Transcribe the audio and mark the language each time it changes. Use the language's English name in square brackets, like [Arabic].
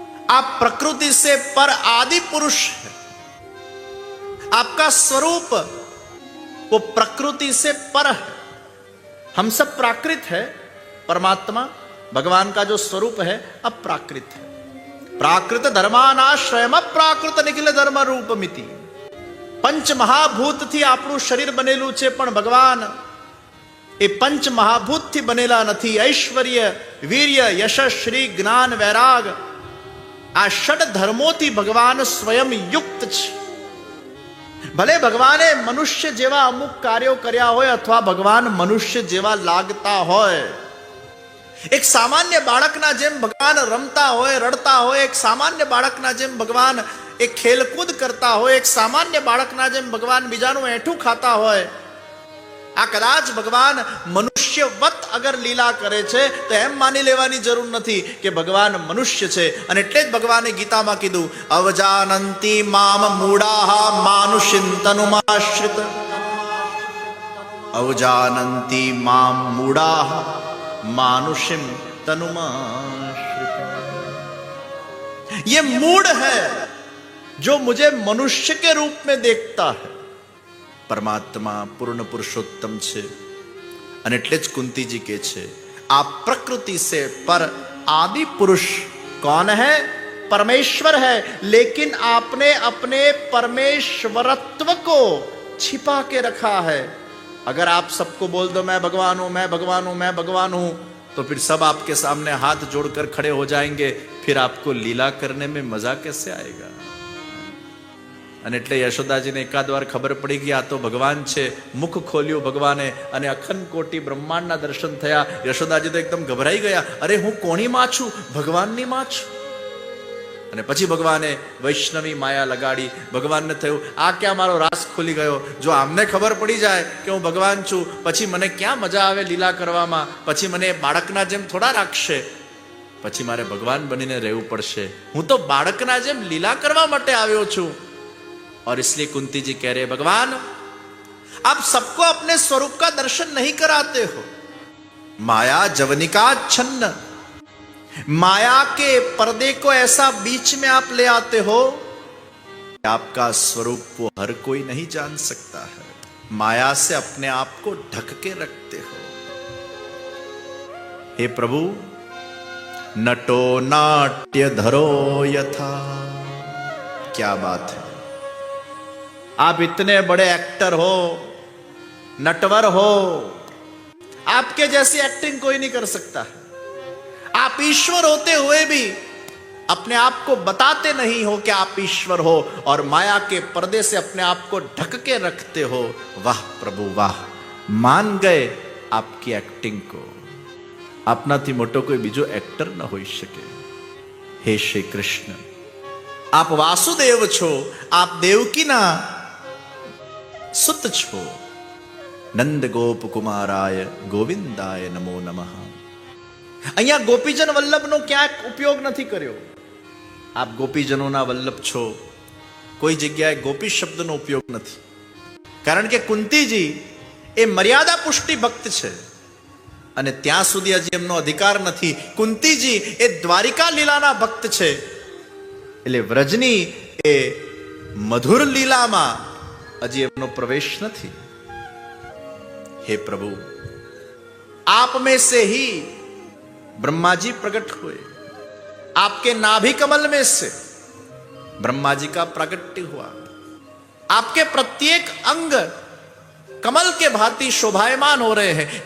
[Hindi] आप प्रकृति से पर आदि पुरुष है. आपका स्वरूप वो प्रकृति से पर है. हम सब प्राकृत है, परमात्मा भगवान का जो स्वरूप है अप्राकृत है. [Sanskrit] प्राकृत धर्मानाश्रयम अप्राकृत निखिल धर्म रूपमिति. [Gujarati] पंच महाभूत थी આપણું શરીર બનેલું છે, પણ ભગવાન એ પંચ મહાભૂત થી બનેલા નથી. ઐશ્વર્ય, વીર્ય, યશ, શ્રી, જ્ઞાન, વૈરાગ આ ષડ ધર્મોથી ભગવાન સ્વયં યુક્ત છે. ભલે ભગવાને મનુષ્ય જેવા અમુક કાર્યો કર્યા હોય અથવા ભગવાન મનુષ્ય જેવા લાગતા હોય. એક સામાન્ય બાળકના જેમ ભગવાન રમતા હોય, રડતા હોય. એક સામાન્ય બાળકના જેમ ભગવાન એક ખેલકૂદ કરતા હોય. એક સામાન્ય બાળકના જેમ ભગવાન બીજાનું એઠું ખાતા હોય. આ કદાચ ભગવાન મનુષ્યવત અગર લીલા કરે છે તો એમ માની લેવાની જરૂર નથી કે ભગવાન મનુષ્ય છે. અને એટલે જ ભગવાને ગીતામાં કીધું, [Sanskrit] અવજાનંતી મામ મૂઢાઃ માનુષિં તનુમાશ્રિત. અવજાનંતી મામ મૂઢાઃ मानुषिम तनुमाश्रित. [Hindi] ये मूढ़ है जो मुझे मनुष्य के रूप में देखता है. [Gujarati] परमात्मा पूर्ण पुरुषोत्तम छे. અને એટલે જ કુંતીજી કહે છે, [Hindi] आप प्रकृति से पर आदि पुरुष कौन है? परमेश्वर है. लेकिन आपने अपने परमेश्वरत्व को छिपा के रखा है. अगर आप सबको बोल दो मैं भगवान हूं, मैं भगवान हूं, मैं भगवान हूं, तो फिर सब आपके सामने हाथ जोड़कर खड़े हो जाएंगे. फिर आपको लीला करने में मजा कैसे आएगा? [Gujarati] અને એટલે યશોદાજીને એકાદ વાર ખબર પડી ગઈ આ તો ભગવાન છે. મુખ ખોલ્યું ભગવાને અને અખંડ કોટી બ્રહ્માંડના દર્શન થયા. યશોદાજી તો એકદમ ગભરાઈ ગયા. અરે હું કોની માં છું? ભગવાનની માં છું. અને પછી ભગવાને વૈષ્ણવી માયા લગાડી. ભગવાનને થયું આ ક્યાં મારો રાસ ખુલી ગયો. જો આમને ખબર પડી જાય કે હું ભગવાન છું, પછી મને ક્યાં મજા આવે લીલા કરવામાં. પછી મને બાળકના જેમ થોડા રાખશે, પછી મારે ભગવાન બનીને રહેવું પડશે. હું તો બાળકના જેમ લીલા કરવા માટે આવ્યો છું. [Hindi] और इसलिए कुंती जी कह रहे भगवान आप सबको अपने स्वरूप का दर्शन नहीं कराते हो. [Sanskrit] माया जवनिका छन्न, [Hindi] माया के पर्दे को ऐसा बीच में आप ले आते हो, आपका स्वरूप वो हर कोई नहीं जान सकता है. माया से अपने आप को ढक के रखते हो. [Sanskrit] हे प्रभु नटो नाट्य धरो यथा. [Hindi] क्या बात है. आप इतने बड़े एक्टर हो, नटवर हो, आपके जैसी एक्टिंग कोई नहीं कर सकता है. आप ईश्वर होते हुए भी अपने आप को बताते नहीं हो कि आप ईश्वर हो और माया के पर्दे से अपने आप को ढक के रखते हो. वाह प्रभु वाह, मान गए आपकी एक्टिंग को. [Gujarati] આપનાથી મોટો કોઈ બીજો એક્ટર ન હોઈ શકે. હે શ્રી કૃષ્ણ, આપ વાસુદેવ છો, આપ દેવકીના સુત છો. [Sanskrit] નંદ ગોપ કુમારાય ગોવિંદાય નમો નમઃ. [Gujarati] અહીંયા ગોપીજન વલ્લભનો ક્યાંક ઉપયોગ નથી કર્યો. આપ ગોપીજનોના વલ્લભ છો, કોઈ જગ્યાએ ગોપી શબ્દનો ઉપયોગ નથી. કારણ કે કુંતીજી એ મર્યાદા પુષ્ટિ ભક્ત છે અને ત્યાં સુધી હજી એમનો અધિકાર નથી. કુંતીજી એ દ્વારિકા લીલાના ભક્ત છે, એટલે વ્રજની એ મધુર લીલામાં હજી એમનો પ્રવેશ નથી. [Hindi] हे प्रभु आप में से ही ब्रह्मा जी प्रकट हुए. आपके नाभि कमल में से ब्रह्मा जी का प्राकट्य हुआ. आपके प्रत्येक अंग कमल के भांति शोभायमान हो रहे हैं.